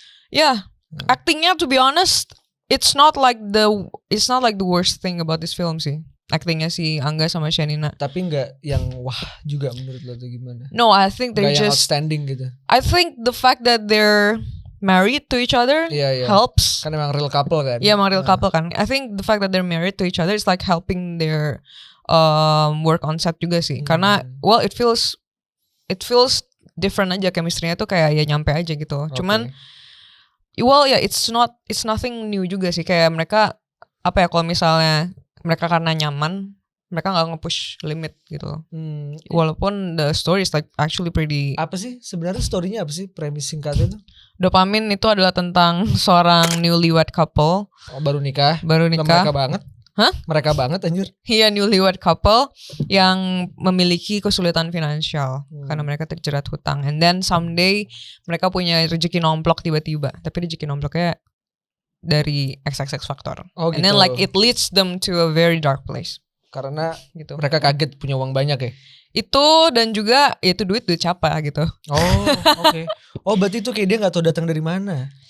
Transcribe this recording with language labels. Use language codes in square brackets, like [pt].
[id] ya, actingnya [en] to be honest, it's not like the worst thing about this film sih. [id] Actingnya si Angga sama Shanina. Tapi nggak yang wah juga menurut lo tuh gimana? [en] No, I think they're [id] Nggak yang [en] just outstanding gitu. I think the fact that they're married to each other helps. [id] Kan emang [en] real couple [id] kan? Iya, emang real couple kan. [en] I think the fact that they're married to each other is like helping their work on set juga sih. [id] Karena well [en] it feels different [id] aja, chemistry-nya tuh kayak ya nyampe aja gitu. [en] Cuman well ya it's nothing new juga sih. [id] Kayak mereka apa ya, kalau misalnya mereka karena nyaman, mereka nggak nge-push limit gitu. [en] Walaupun the story is like actually pretty. [id] Apa sih sebenarnya story-nya, apa sih premis singkatnya itu? Dopamin itu adalah tentang seorang newlywed couple. Baru nikah. Mereka banget. Hah? Mereka banget anjir. Iya, newlywed couple yang memiliki kesulitan finansial karena mereka terjerat hutang. [en] And then someday [id] mereka punya rezeki nomplok tiba-tiba. Tapi rezeki nomploknya dari XXX factor. [en] And then like it leads them to a very dark place. [id] Karena gitu. Mereka kaget punya uang banyak ya. Itu dan juga itu duit siapa gitu. Oh, oke. Oh, berarti itu kayak dia nggak tahu datang dari mana.